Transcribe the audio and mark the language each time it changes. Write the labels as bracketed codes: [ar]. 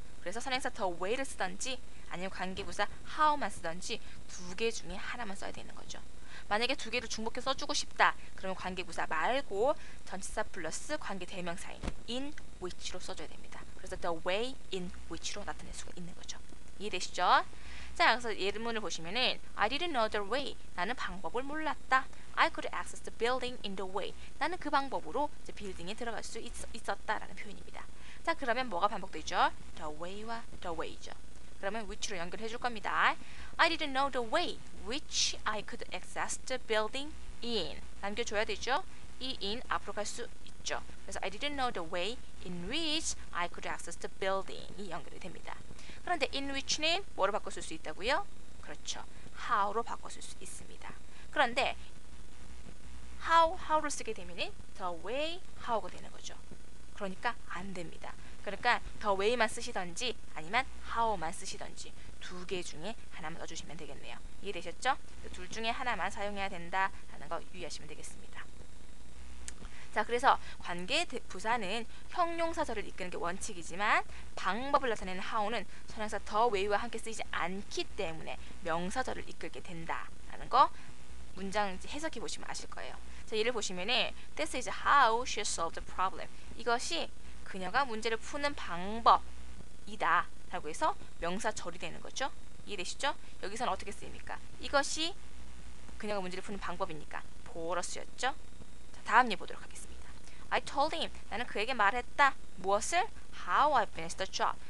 [ko] 그래서 선행사 the way를 쓰던지 아니면 관계부사 how만 쓰던지 두 개 중에 하나만 써야 되는 거죠. 만약에 두 개를 중복해 써주고 싶다 그러면 관계부사 말고 전치사 플러스 관계대명사인 in which로 써줘야 됩니다. 그래서 the way in which로 나타낼 수가 있는 거죠. 이해되시죠? 자, 그래서 예문을 보시면은 [en] I didn't know the way. [ko] 나는 방법을 몰랐다. [en] I could access the building in the way. [ko] 나는 그 방법으로 이제 빌딩에 들어갈 수 있었다라는 표현입니다. 자, 그러면 뭐가 반복되죠? [en] The way와 the way죠. [ko] 그러면 which로 연결해 줄 겁니다. [en] I didn't know the way which I could access the building in. [ko] 남겨줘야 되죠? [en] 이 in [ko] 앞으로 갈 수 됐죠. [en] 그래서 I didn't know the way in which I could access the building [ko] 이 연결이 됩니다. 그런데 in which는 뭐로 바꿔 쓸 수 있다고요? 그렇죠. how로 바꿔 쓸 수 있습니다. 그런데 how로 쓰게 되면은 the way how가 되는 거죠. 그러니까 안 됩니다. 그러니까 the way만 쓰시던지 아니면 how만 쓰시던지 두 개 중에 하나만 넣어주시면 되겠네요. 이해되셨죠? 둘 중에 하나만 사용해야 된다라는 거 유의하시면 되겠습니다. 자, 그래서 관계 부사는 형용사절을 이끄는 게 원칙이지만 방법을 나타내는 how는 선행사 the way와 함께 쓰이지 않기 때문에 명사절을 이끌게 된다라는 거 문장 해석해 보시면 아실 거예요. 자, 예를 보시면은 [en] This is how she solved the problem. [ko] 이것이 그녀가 문제를 푸는 방법이다 라고 해서 명사절이 되는 거죠. 이해되시죠? 여기서는 어떻게 쓰입니까? 이것이 그녀가 문제를 푸는 방법이니까 보러 쓰였죠. 자, 다음 예 보도록 하겠습니다. [en] I told him. [ko] 나는 그에게 말했다. 무엇을? [en] How I finished the job.